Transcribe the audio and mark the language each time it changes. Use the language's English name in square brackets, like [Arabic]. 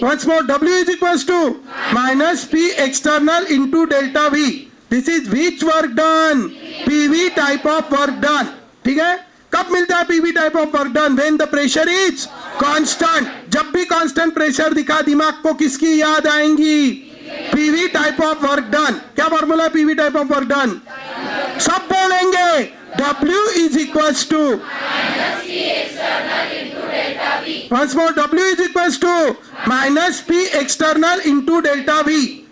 [English] once more, W is equals to minus P external into delta V. This is which work done? PV type of work done. [Hindi] ठीक है? कब मिलता है [English] PV type of work done? When the pressure is constant. [Hindi] जब भी constant pressure दिखा दिमाग को किसकी याद आएंगी? [English] PV type of work done. [Hindi] क्या फॉर्मूला है [English] PV type of work done? [Hindi] सब बोलेंगे. [English] W is equals to Minus P external into delta V. once more, W is equals to minus P external into delta V.